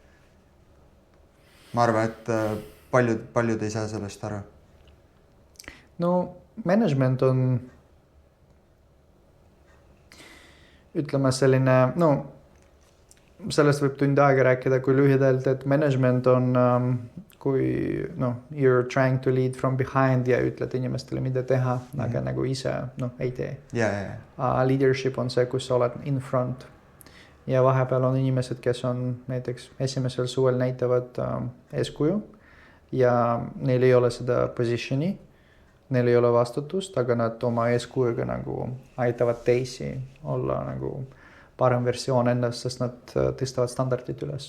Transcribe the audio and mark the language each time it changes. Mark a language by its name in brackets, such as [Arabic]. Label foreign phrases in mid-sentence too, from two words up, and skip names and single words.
[Estonian] Ma arvan, et paljud ei saa sellest aru. No management on, ütleme selline, no sellest võib tund aega rääkida, kui lühidalt, et management on, kui [English] you're trying to lead from behind [Estonian] ja ütled inimestele, mida teha, aga nagu ise ei tee. Leadership on see, kus sa oled [English] in front [Estonian] ja vahepeal on inimesed, kes on näiteks esimesel suvel näitavad eeskuju ja neil ei ole seda positioni, neil ei ole vastutust, aga nad oma eeskujuga nagu aitavad teisi olla nagu parem versioon endast, sest nad tõstavad standardid üles.